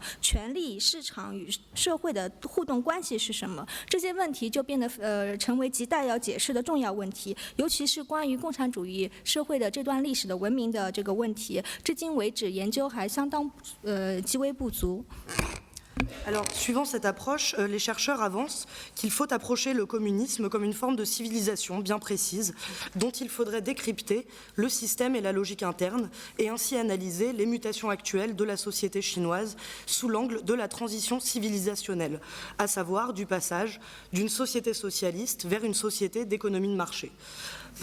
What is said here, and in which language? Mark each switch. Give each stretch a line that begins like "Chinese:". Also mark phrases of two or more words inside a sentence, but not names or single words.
Chinese: 权力、市场与社会的互动关系是什么？这些问题就变得成为亟待要解释的重要问题，尤其是关于共产主义社会的这段历史的文明的这个问题，至今为止研究还相当极为不足。
French: Alors, suivant cette approche, les chercheurs avancent qu'il faut approcher le communisme comme une forme de civilisation bien précise, dont il faudrait décrypter le système et la logique interne, et ainsi analyser les mutations actuelles de la société chinoise sous l'angle de la transition civilisationnelle, à savoir du passage d'une société socialiste vers une société d'économie de marché.